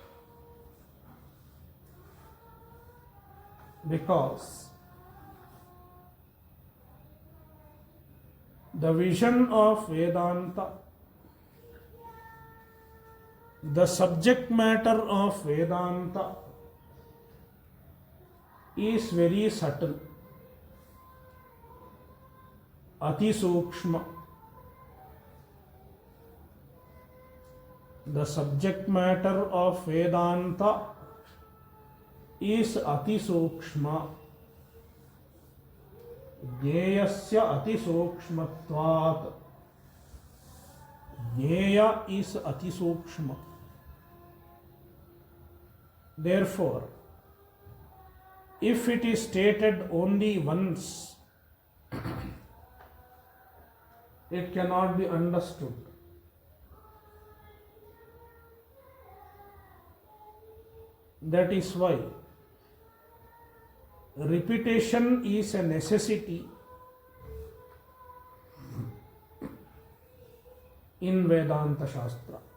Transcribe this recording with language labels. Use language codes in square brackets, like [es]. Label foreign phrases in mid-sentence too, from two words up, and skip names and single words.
[en] Because the vision of Vedanta, the subject matter of Vedanta is very subtle, [sa] ati sukshma. [en] The subject matter of Vedanta is [sa] ati sukshma. Jneyasya ati sukshmatvat. [en] Jneya is [sa] ati sukshma. [en] Therefore, if it is stated only once, it cannot be understood. That is why repetition is a necessity in Vedanta Shastra.